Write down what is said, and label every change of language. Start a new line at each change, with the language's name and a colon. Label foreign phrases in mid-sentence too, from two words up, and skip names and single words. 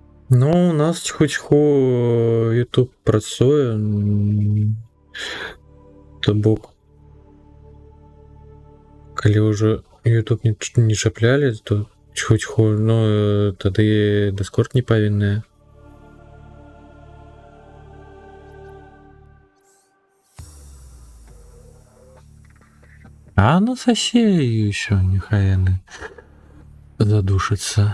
Belarusian: Ну, у нас хоч YouTube працює. То бок, калі ўжо YouTube не чаплялі, то хоць ну, тады Discord не павінны. А ну сосе і ўсё, няхай яны задушацца.